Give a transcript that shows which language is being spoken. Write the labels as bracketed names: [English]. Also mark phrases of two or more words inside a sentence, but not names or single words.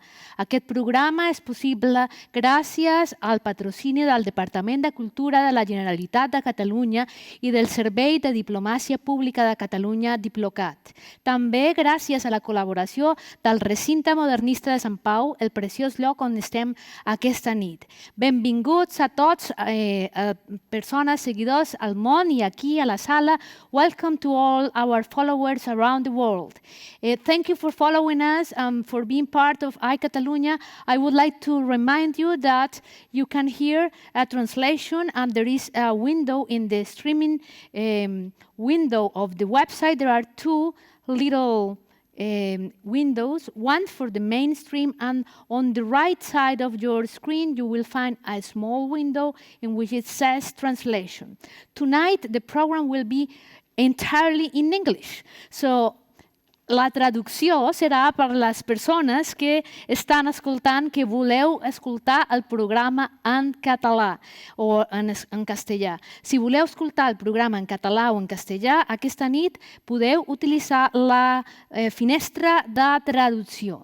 [Catalan] Aquest programa és possible gràcies al patrocini del Departament de Cultura de la Generalitat de Catalunya i del Servei de Diplomàcia Pública de Catalunya, Diplocat. També gràcies a la col·laboració del Recinte Modernista de Sant Pau, el preciós lloc on estem aquesta nit. Benvinguts a tots, persones, seguidors al món i aquí a la sala. [English] Welcome to all our followers around the world. Thank you for following us, for being part of EYECatalunya. I would like to remind you that you can hear a translation and there is a window in the streaming window of the website. There are two little windows, one for the mainstream, and on the right side of your screen you will find a small window in which it says translation. Tonight the program will be entirely in English, so [Catalan] la traducció serà per les persones que estan escoltant, que voleu escoltar el programa en català o en castellà. Si voleu escoltar el programa en català o en castellà, aquesta nit podeu utilitzar la finestra de traducció.